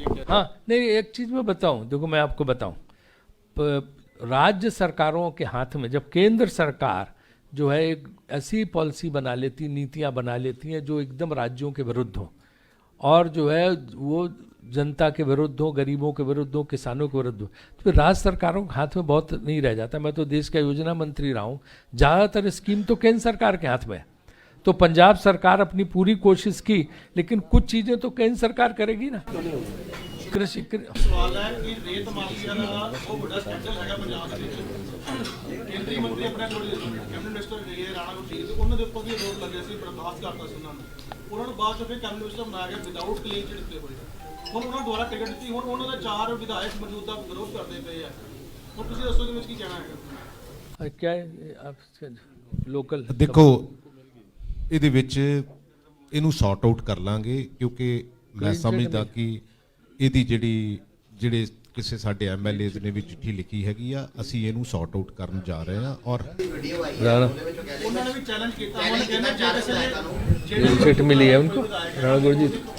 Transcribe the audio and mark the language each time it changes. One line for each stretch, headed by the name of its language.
Hindi: हाँ नहीं, एक चीज़ मैं बताऊं, देखो मैं आपको बताऊं, राज्य सरकारों के हाथ में जब केंद्र सरकार जो है एक ऐसी पॉलिसी बना लेती, नीतियां बना लेती हैं जो एकदम राज्यों के विरुद्ध हो, और जो है वो जनता के विरुद्ध हो, गरीबों के विरुद्ध हो, किसानों के विरुद्ध हो, तो फिर राज्य सरकारों के हाथ में बहुत नहीं रह जाता। मैं तो देश का योजना मंत्री रहा हूँ, ज़्यादातर स्कीम तो केंद्र सरकार के हाथ में है। तो पंजाब सरकार अपनी पूरी कोशिश की, लेकिन कुछ चीजें तो केंद्र सरकार करेगी ना। कृषि
Punjabi: ਸਵਾਲ ਹੈ ਕਿ ਰੇਤ ਮਾਫੀਆ ਦਾ ਬਹੁਤ ਵੱਡਾ ਸਕੈਂਡਲ ਹੈਗਾ ਪੰਜਾਬ ਦੇ ਵਿੱਚ। ਕੇਂਦਰੀ ਮੰਤਰੀ ਆਪਣੇ ਕੋਲ ਕੈਬਨਿਟ ਮਿਨਿਸਟਰ ਗਏ ਰਾਣਾ ਗੁਰਜੀਤ, ਉਹਨਾਂ ਦੇ ਉੱਪਰ ਵੀ ਦੋਸ਼ ਲੱਗੇ ਸੀ, ਬਰਦਾਸ਼ਤ ਕਰਤਾ ਸੀ ਉਹਨਾਂ ਨੂੰ। ਉਹਨਾਂ ਨੂੰ ਬਾਅਦ ਚ ਫਿਰ ਕੈਬਨਿਟ ਮਿਨਿਸਟਰ ਬਣਾਇਆ ਗਿਆ ਵਿਦਆਊਟ ਕਲੀਨ ਚਿੱਟ ਦਿੱਤੇ ਹੋਏ। ਹੁਣ ਉਹਨਾਂ ਦੁਆਰਾ ਟਿਕਟ ਦਿੱਤੀ, ਹੁਣ ਉਹਨਾਂ ਦੇ 4 ਵਿਧਾਇਕ ਮੌਜੂਦਾ ਵਿਰੋਧ ਕਰਦੇ ਪਏ ਆ। ਹੁਣ ਤੁਸੀਂ ਦੱਸੋ ਇਹਦੇ ਵਿੱਚ ਕੀ ਕਹਿਣਾ ਹੈਗਾ?
Hindi: क्या है आप लोकल
Punjabi: ਦੇਖੋ ਇਹਦੇ ਵਿੱਚ ਇਹਨੂੰ ਸੌਰਟ ਆਊਟ ਕਰ ਲਾਂਗੇ, ਕਿਉਂਕਿ ਮੈਂ ਸਮਝਦਾ ਕਿ ਇਹਦੀ ਜਿਹੜੇ ਕਿਸੇ ਸਾਡੇ ਐਮਐਲਏਜ਼ ਨੇ ਵੀ ਚਿੱਠੀ ਲਿਖੀ ਹੈਗੀ ਆ, ਅਸੀਂ ਇਹਨੂੰ ਸੌਰਟ ਆਊਟ ਕਰਨ ਜਾ ਰਹੇ ਹਾਂ। ਔਰ ਉਹਨਾਂ ਨੇ ਵੀ ਚੈਲੰਜ ਕੀਤਾ, ਉਹਨਾਂ ਨੇ ਕਹਿੰਦੇ ਜੇ ਕਿਸੇ ਨੇ
Hindi: सीट मिली है उनको राणा गुरजीत।